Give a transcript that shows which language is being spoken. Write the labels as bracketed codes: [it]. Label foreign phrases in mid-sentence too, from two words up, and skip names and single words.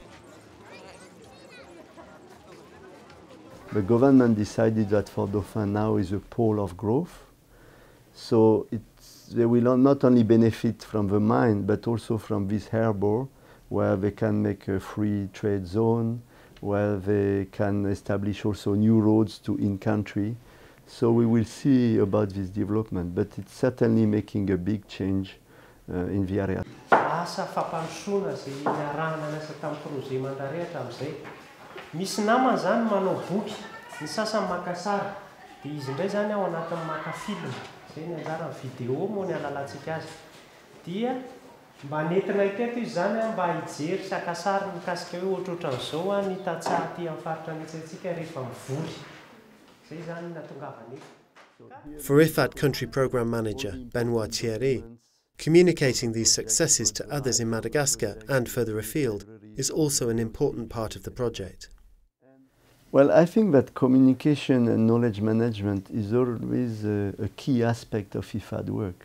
[en] The government decided that Fort Dauphin now is a pole of growth, so they will not only benefit from the mine, but also from this harbour, where they can make a free trade zone, where they can establish also new roads to in-country. So we will see about this development, but it's certainly making a big change in the area. [mg] Asa fampandrosoana zay niarahana niasa tamin'ny projet mandarehatra amin'izay. Misy namana zany manao boky, ny sasany maka sary, dia izy indray zany ao anatin'ny maka film, izay ny anjara vidéo moa ny alalantsika azy. Dia mba nentina iteto izy zany mba hijery sy aka sary mikasika hoe ohatrohatran'izao ny tantsaha aty amin'ny faritra an'itsika rehefa mivory. [en] For IFAD Country Programme Manager Benoit Thierry, communicating these successes to others in Madagascar and further afield is also an important part of the project. Well, I think that communication and knowledge management is always a key aspect of IFAD work.